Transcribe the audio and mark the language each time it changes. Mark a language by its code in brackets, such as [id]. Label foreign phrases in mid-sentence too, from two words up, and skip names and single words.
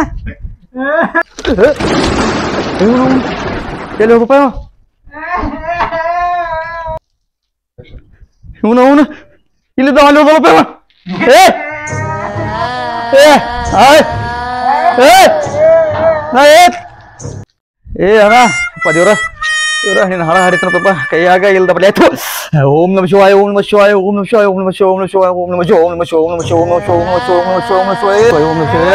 [kn] ಎಲ್ಲಿ ಹೋಗಪ್ಪ ಇವನು ಇಲ್ಲಿದ್ದ ಅಲ್ಲಿ ಹೋಗಪ್ಪ ಏ ಏ ಅಣ್ಣ ದೇವ್ರ ದೇವ್ರ ನೀನು ಹಾಡ ಹಾಡಿತನಪ್ಪ ಕೈಯಾಗ ಇಲ್ದ ಬಲೆ ಆಯ್ತು [sa] ಓಂ ನಮ ಶಿವಾಯ ಓಂ ನಮ ಶಿವಾಯ ಓಂ ನಮ ಶಿವಾಯ ಓಂ ನಮ ಶಿವ ಓಂ ನಮ ಶಿವಾಯ ಓಂ ನಮ ಶಿವ ಓಂ ನಮ ಶಿವ ಓಂ ನಮ ಶಿವ ಓಂ ನಮ ಶಿವ ಓಂ ನಮ ಶಿವ ಓಂ ನಮ ಶಿವ ಓಂ ನಮ ಶಿವ ಓಂ ನಮ